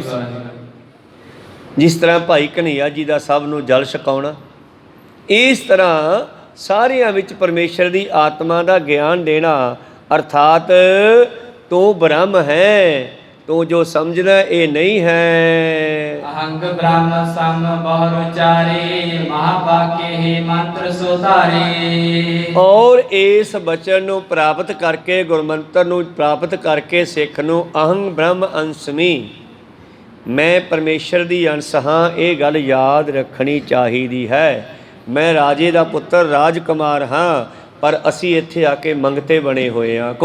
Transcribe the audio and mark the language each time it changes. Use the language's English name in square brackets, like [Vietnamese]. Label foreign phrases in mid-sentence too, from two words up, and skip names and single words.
[Punjabi] ਜਿਸ ਤਰ੍ਹਾਂ ਭਾਈ ਕਨ੍ਹਈਆ ਜੀ ਦਾ ਸਭ ਨੂੰ ਜਲ ਛਕਾਉਣਾ, ਇਸ ਤਰ੍ਹਾਂ ਸਾਰਿਆਂ ਵਿੱਚ ਪਰਮੇਸ਼ਰ ਦੀ ਆਤਮਾ ਦਾ ਗਿਆਨ ਦੇਣਾ। ਅਰਥਾਤ ਤੂੰ ਬ੍ਰਹਮ ਹੈ, ਤੂੰ ਜੋ ਸਮਝਦਾ ਇਹ ਨਹੀਂ ਹੈ। [Hindi] अहंग ब्रह्म सम बहुर उचारे महावाक्य ही मंत्र सुधारे। [Punjabi] ਔਰ ਇਸ ਬਚਨ ਨੂੰ ਪ੍ਰਾਪਤ ਕਰਕੇ, ਗੁਰਮੰਤਰ ਨੂੰ ਪ੍ਰਾਪਤ ਕਰਕੇ ਸਿੱਖ ਨੂੰ [Sanskrit] अहं ब्रह्म अस्मि, [Punjabi] ਮੈਂ ਪਰਮੇਸ਼ਰ ਦੀ ਅੰਸ਼ ਹਾਂ, ਇਹ ਗੱਲ ਯਾਦ ਰੱਖਣੀ ਚਾਹੀਦੀ ਹੈ। ਮੈਂ ਰਾਜੇ ਦਾ ਪੁੱਤਰ ਰਾਜਕੁਮਾਰ ਹਾਂ, ਪਰ ਅਸੀਂ ਇੱਥੇ ਆ ਕੇ ਮੰਗਤੇ ਬਣੇ ਹੋਏ ਹਾਂ।